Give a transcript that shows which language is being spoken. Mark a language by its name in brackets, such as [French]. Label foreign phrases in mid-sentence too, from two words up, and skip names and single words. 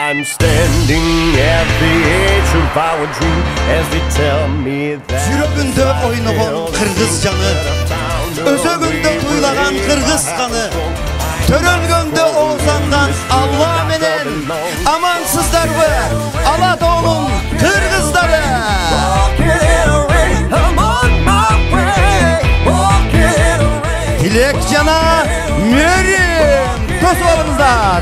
[English] standing at the edge of our dream as they tell me that [Kyrgyz] Жүрөгүндө ойногон кыргыз жаны, өзөгүндө туйлagан кыргыз каны, төрөлгөндө оозанган Алла менен амансыздарбы Алатоонун кыргыздары. Дилек жана Мерим тосуп алыңыздар.